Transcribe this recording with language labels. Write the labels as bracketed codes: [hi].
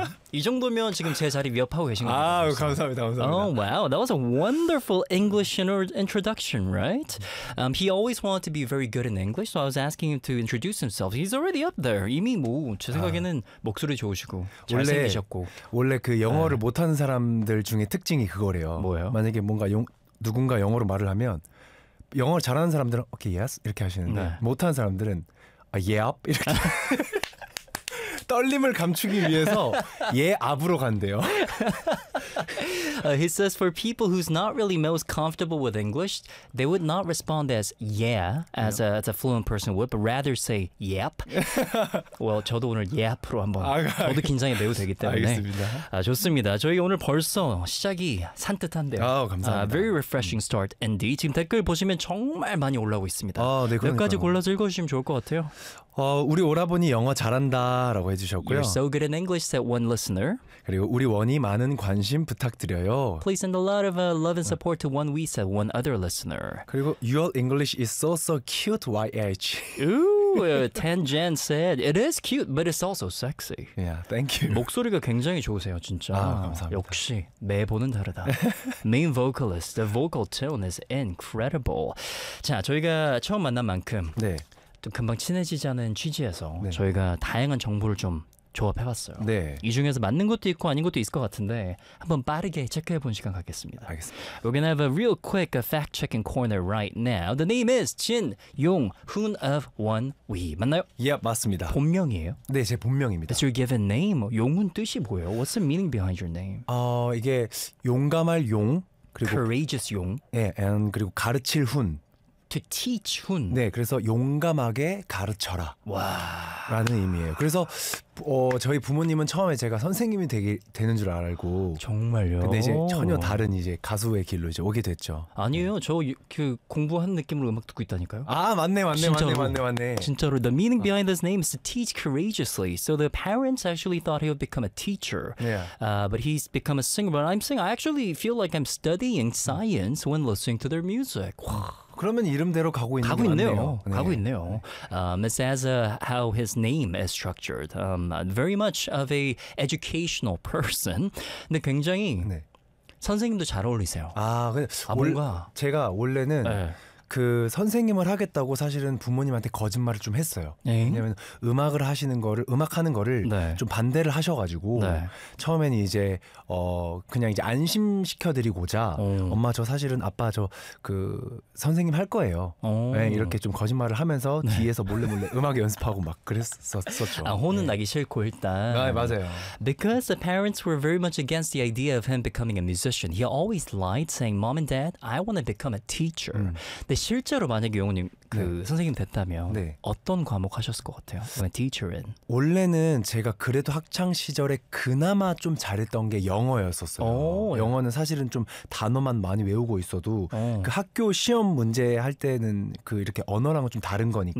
[ko] 이 정도면 지금 제 자리 위협하고 계신 거 같아요. 아, 감사합니다. 감사합니다. [en] Oh, wow. That was a wonderful English introduction, right? He always wanted to be very good in English, so I was asking him to introduce himself. He's already up there. [ko] 이미 뭐, 제 생각에는 목소리 좋으시고 잘생기셨고 원래 그 영어를 못하는 사람들 중에 특징이 그거래요. 뭐예요? 만약에 뭔가 누군가 영어로 말을 하면 영어를 잘하는 사람들은 오케이, yes 이렇게 하시는데 네. 못하는 사람들은 yep 이렇게 떨림을 감추기 위해서 예 앞으로 간대요. [en] He says for people who's not really most comfortable with English, they would not respond as yeah as, yep. As a fluent person would, but rather say yep. [ko] Well, 저도 오늘 yep로 한번 저도 긴장이 매우 되기 때문에 알겠습니다. 아, 좋습니다. 저희 오늘 벌써 시작이 산뜻한데요. 아, 감사합니다. [en] Very refreshing start indeed. [ko] 지금 댓글 보시면 정말 많이 올라오고 있습니다. 아, 네, 그러니까. 몇 가지 골라서 읽어주시면 좋을 것 같아요. 우리 오라버니 영어 잘한다라고 해주셨고요. [en] You're so good in English, said one listener. [ko] 그리고 우리 원이 많은 관심 부탁드려요. [en] Please send a lot of love and support to one we, said one other listener. 그리고 your English is so so cute, YH. Ooh, Tanjan said, it is cute, but it's also sexy. Yeah, thank you. [ko] 목소리가 굉장히 좋으세요, 진짜. 아, 감사합니다. 역시 매번은 다르다. [en] Main vocalist, the vocal tone is incredible. [ko] 자, 저희가 처음 만난 만큼 네. 또 금방 친해지자는 취지에서 네. 저희가 다양한 정보를 좀 조합해봤어요. 네. 이 중에서 맞는 것도 있고 아닌 것도 있을 것 같은데 한번 빠르게 체크해본 시간 갖겠습니다. 알겠습니다. [en] We're gonna have a real quick fact-checking corner right now. The name is 진용훈 of 원위. [ko] 맞나요? 예, yeah, 맞습니다. 본명이에요? 네, 제 본명입니다. [en] That's your given name. [ko] 용은 뜻이 뭐예요? [en] What's the meaning behind your name? [ko] 이게 용감할 용 그리고 [en] courageous 용. [ko] 네, and 그리고 가르칠 훈. [en] To teach 훈. [ko] 네, 그래서 용감하게 가르쳐라. 와. 라는 의미예요. 그래서 저희 부모님은 처음에 제가 선생님이 되는 줄 알고. 정말요? 근데 이제 전혀 다른 이제 가수의 길로 이제 오게 됐죠. 아니에요. 네. 저 그 공부한 느낌으로 음악 듣고 있다니까요. 아, 맞네. 진짜로. [en] The meaning behind this name is to teach courageously. So the parents actually thought he would become a teacher. Yeah. But he's become a singer. But I'm saying I actually feel like I'm studying science when listening to their music. [ko] 그러면 이름대로 가고 있는 거 같네요. 네. 가고 있네요. [en] It's as how his name is structured. Very much of a educational person. [ko] 근데 굉장히 네. 선생님도 잘 어울리세요. 아, 근데 뭔가 제가 원래는 네. 그 선생님을 하겠다고 사실은 부모님한테 거짓말을 좀 했어요. 에잉? 왜냐면 음악을 하시는 거를 음악하는 거를 네. 좀 반대를 하셔가지고 네. 처음에는 이제 그냥 이제 안심시켜드리고자 엄마 저 사실은 아빠 저 그 선생님 할 거예요. 네, 이렇게 좀 거짓말을 하면서 네. 뒤에서 몰래 음악 연습하고 막 그랬었죠. 아, 혼은 네. 나기 싫고 일단. 아, 맞아요. [en] Because the parents were very much against the idea of him becoming a musician. He always lied saying, "Mom and Dad, I want to become a teacher." [ko] 근데 실제로 만약에 용훈님 그 네. 선생님 됐다면 네. 어떤 과목 하셨을 것 같아요? [en] Teacher은 [ko] 원래는 제가 그래도 학창 시절에 그나마 좀 잘했던 게 영어였었어요. 오, 영어는 네. 사실은 좀 단어만 많이 외우고 있어도 그 학교 시험 문제 할 때는 그 이렇게 언어랑은 좀 다른 거니까